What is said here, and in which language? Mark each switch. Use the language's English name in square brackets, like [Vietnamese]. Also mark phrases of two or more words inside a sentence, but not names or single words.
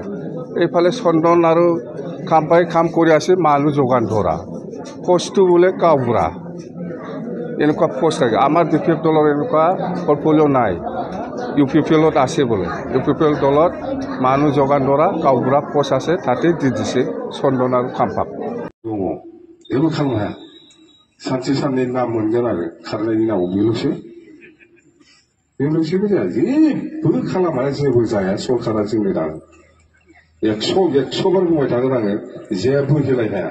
[Assamese] এইফালে চন্দন আৰু খাম্পাই কাম কৰি আছে মানুহ যোগান ধৰা পোষ্টটো বোলে গাঁওবুঢ়া, এনেকুৱা পোষ্ট থাকে। আমাৰ বিপিএফ দলৰ এনেকুৱা পৰ্টফলিঅ' নাই। ইউপিপিএলত আছে বোলে, ইউপিপিএল দলত মানুহ যোগান ধৰা গাঁওবুঢ়া পোষ্ট আছে, তাতে দি দিছে চন্দন আৰু খাম্পাক। [Bodo] दङ जेबो खालामनो हाया, सानसे साननै नाम मोनगोन आरो खारनायनि नामाव, बेल'सैबो जाया। जेबो खालामा, जेबो जाया। सरकारा जोंनो दानो 100 बार बुंबाय थागोन आङो, जेबो होलाय हाया।